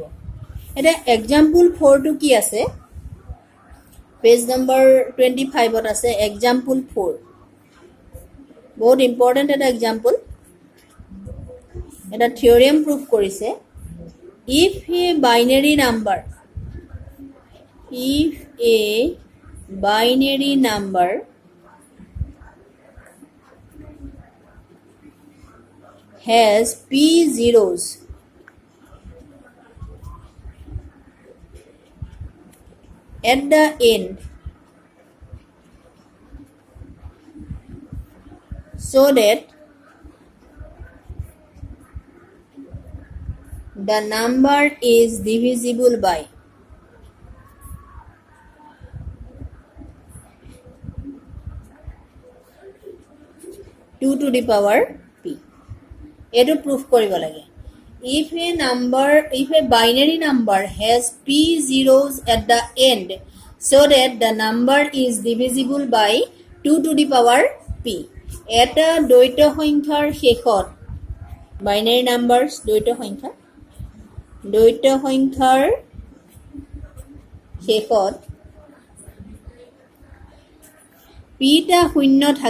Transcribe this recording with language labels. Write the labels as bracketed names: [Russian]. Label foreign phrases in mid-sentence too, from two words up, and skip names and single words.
[Assamese] এতিয়া এক্সাম্পল 4টো কি আছে, [English] page number [Assamese] 25ত আছে এক্সাম্পল 4। বহুত ইম্পৰ্টেণ্ট এটা এক্সাম্পল, এটা [English] theorem proof [Assamese] কৰিছে। [English] if a binary number has p zeros at the end so that the number is divisible by 2 to the power p. [Assamese] এইটো প্ৰুফ কৰিব লাগে। [English] If a binary number has p zeros at the end so that the number is divisible by 2 to the power p. [Assamese] এটা দ্বৈত সংখ্যাৰ শেষত [English] binary numbers [Assamese] দ্বৈত সংখ্যাৰ শেষত pটা শূন্য